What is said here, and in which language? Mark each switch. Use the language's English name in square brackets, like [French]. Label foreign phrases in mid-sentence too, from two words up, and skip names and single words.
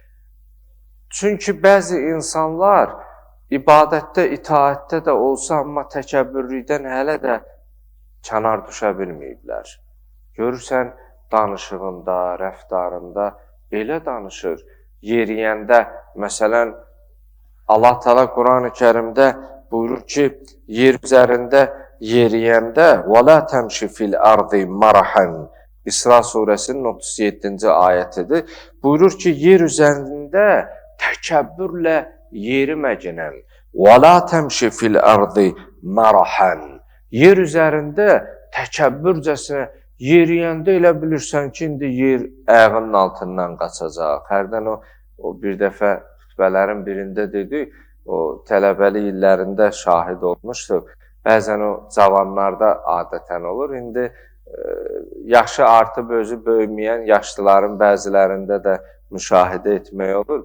[Azerbaijani] Çünki bəzi insanlar ibadətdə, itaətdə də olsa, amma təkəbbürlükdən hələ də kənar düşə bilməyiblər. Görürsən, danışığında, rəftarında belə danışır. Yeriyəndə, məsələn, Allah Teala Quran-ı Kərimdə buyurur ki, yer üzərində yeriyəndə [Arabic] وَلَا تَمْشِ فِي الْأَرْضِ مَرَحًا [Azerbaijani] İsra surəsinin 37-ci ayətidir. Buyurur ki, yer üzərində təkəbbürlə yeriməginən [Arabic] وَلَا تَمْشِ فِي الْأَرْضِ مَرَحًا [Azerbaijani] Yer üzərində təkəbbürcəsinə yeriyəndə elə bilirsən ki, indi yer ayağının altından qaçacaq. Hərdən o bir dəfə xütbələrin birində dedi, o tələbəli illərində şahid olmuşduq. Bəzən o cavanlarda adətən olur. İndi yaşı artıb özü böyüməyən yaşlıların bəzilərində də müşahidə etmək olur.